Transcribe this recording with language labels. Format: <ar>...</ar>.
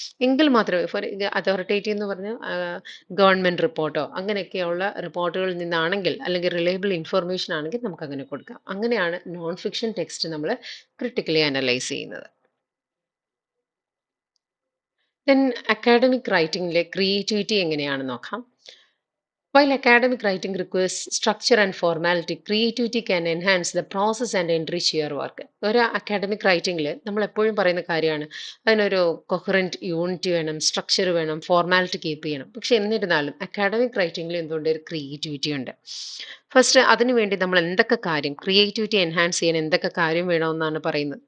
<ml>എങ്കിൽ മാത്രമേ, four authoritative എന്ന് പറഞ്ഞാൽ ഗവൺമെൻറ് റിപ്പോർട്ടോ അങ്ങനെയൊക്കെയുള്ള റിപ്പോർട്ടുകളിൽ നിന്നാണെങ്കിൽ, അല്ലെങ്കിൽ റിലയബിൾ ഇൻഫർമേഷൻ ആണെങ്കിൽ നമുക്ക് അങ്ങനെ കൊടുക്കാം. അങ്ങനെയാണ് നോൺ ഫിക്ഷൻ ടെക്സ്റ്റ് നമ്മൾ ക്രിട്ടിക്കലി അനലൈസ് ചെയ്യുന്നത്. ദെൻ അക്കാഡമിക് റൈറ്റിംഗിലെ ക്രിയേറ്റിവിറ്റി എങ്ങനെയാണെന്ന് നോക്കാം.</ml> <en>While academic writing requires structure and formality, creativity can enhance the process and enrich your work.</en> <ml>ഒരു അക്കാഡമിക് റൈറ്റിംഗിൽ നമ്മൾ എപ്പോഴും പറയുന്ന കാര്യമാണ് അതിനൊരു കൊഹറൻറ്റ് യൂണിറ്റ് വേണം, സ്ട്രക്ചർ വേണം, ഫോർമാലിറ്റി കീപ്പ് ചെയ്യണം. പക്ഷെ എന്നിരുന്നാലും അക്കാഡമിക് റൈറ്റിംഗിൽ എന്തുകൊണ്ട് ഒരു ക്രിയേറ്റിവിറ്റി ഉണ്ട്. ഫസ്റ്റ് അതിനുവേണ്ടി നമ്മൾ എന്തൊക്കെ കാര്യം ക്രിയേറ്റിവിറ്റി എൻഹാൻസ് ചെയ്യാൻ എന്തൊക്കെ കാര്യം വേണമെന്നാണ് പറയുന്നത്.</ml>